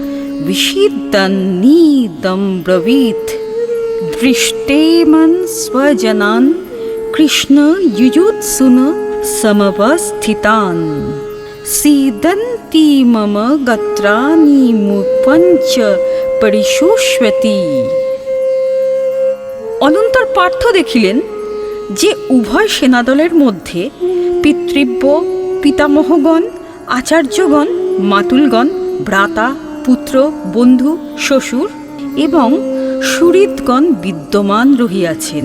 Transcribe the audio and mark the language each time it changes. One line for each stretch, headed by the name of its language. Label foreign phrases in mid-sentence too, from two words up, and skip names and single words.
Sanskrit: विषीदन्निदं ब्रवीत् दृष्टेमन् स्वजनान् कृष्ण युयुत्सुन समवस्थितान् सीदन्ति मम गात्राणि मुपञ्च परिशोष्यति।
Bangla: অনন্তর পার্থ দেখিলেন যে উভয় সেনাদলের মধ্যে পিতৃব্য, পিতামহগণ, আচার্যগণ, মাতুলগণ, ভ্রাতা, পুত্র, বন্ধু, শ্বশুর এবং সুহৃদগণ বিদ্যমান রহিয়াছেন।